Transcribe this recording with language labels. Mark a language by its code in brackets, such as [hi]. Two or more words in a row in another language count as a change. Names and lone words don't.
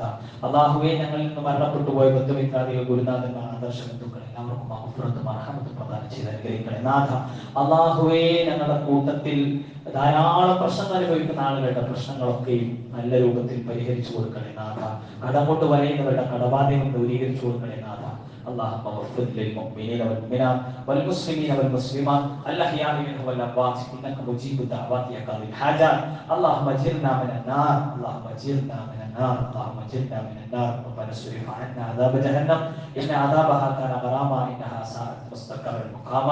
[ml] അല്ലാഹുവേ, ഞങ്ങളിൽ നിന്ന് മരണപ്പെട്ടു പോയ ബന്ധുമിത്രാദികൾ, ഗുരുനാഥന്മാർ, ആദർശ ബന്ധുക്കൾ എല്ലാവർക്കും മഗ്ഫിറത്തും മർഹമത്തും പ്രദാനം ചെയ്ത് അനുഗ്രഹിക്കണേ നാഥ. അല്ലാഹുവേ, ഞങ്ങളുടെ കൂട്ടത്തിൽ ധാരാളം പ്രശ്നങ്ങൾ അനുഭവിക്കുന്ന ആളുകളുടെ പ്രശ്നങ്ങളൊക്കെയും നല്ല രൂപത്തിൽ പരിഹരിച്ചു കൊടുക്കണേ നാഥ. കടം കൊണ്ട് വരയുന്നവരുടെ കടബാധ്യതകൾ ദൂരീകരിച്ചു കൊടുക്കണേ നാഥ. [ar] اللهم اغفر للمؤمنين والمؤمنات والمسلمين والمسلمات الاحياء منهم والاموات انك مجيب الدعوات يا قاضي الحاجات. اللهم اجرنا من النار، اللهم اجرنا من النار، اللهم اجرنا من النار. ربنا اصرف عنا عذاب جهنم ان عذابها كان غراما انها ساءت مستقرا مقاما.